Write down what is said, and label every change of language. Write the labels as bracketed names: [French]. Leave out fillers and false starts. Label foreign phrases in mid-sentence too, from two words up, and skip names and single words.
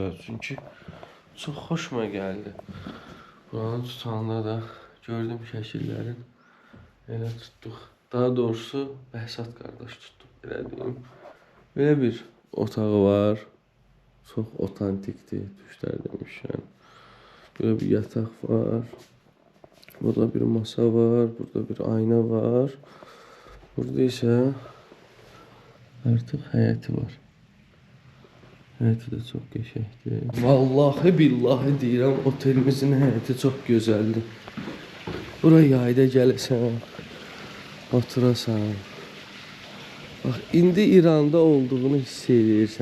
[Azerbaijani] Çünki çox xoşuma gəldi. Buranın tutanda da gördüm şəkillərin. Elə tutduq. Daha doğrusu Bəhsat qardaş tutduq, belə deyim. Belə bir otağı var. Çox otantikdir, düşlər demişəm. [Turkish] Böyle bir yatak var. Burada bir masa var. Burada bir ayna var. Burada ise artık [Azerbaijani] həyəti var. Həyəti də çox qəşəngdir. Vallahi billahi deyirəm, otelimizin həyəti çox gözəldir. Bura yayda gələsən, oturasan. Bax, indi İranda olduğunu hiss edirsən.